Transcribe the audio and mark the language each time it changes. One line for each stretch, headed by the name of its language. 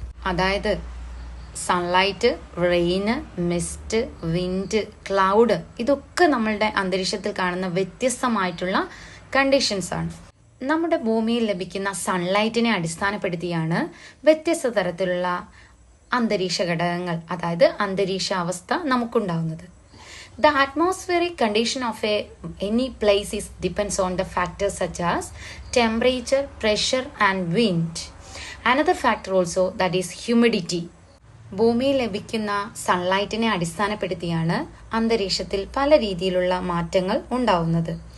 Malayalam: അതായത് sunlight, rain, mist, wind, cloud, ഇതൊക്കെ നമ്മളുടെ അന്തരീക്ഷത്തിൽ കാണുന്ന വ്യത്യസ്തമായിട്ടുള്ള കണ്ടീഷൻസ് ആണ്. നമ്മുടെ ഭൂമിയിൽ ലഭിക്കുന്ന സൺലൈറ്റിനെ അടിസ്ഥാനപ്പെടുത്തിയാണ് വ്യത്യസ്ത തരത്തിലുള്ള അന്തരീക്ഷ ഘടകങ്ങൾ, അതായത് അന്തരീക്ഷ അവസ്ഥ നമുക്കുണ്ടാവുന്നത്.
English: The atmospheric condition of any place depends on the factors such as temperature, pressure and wind. Another factor also, that is humidity.
Malayalam: ഭൂമിയിൽ ലഭിക്കുന്ന സൺലൈറ്റിനെ അടിസ്ഥാനപ്പെടുത്തിയാണ് അന്തരീക്ഷത്തിൽ പല രീതിയിലുള്ള മാറ്റങ്ങൾ ഉണ്ടാവുന്നത്.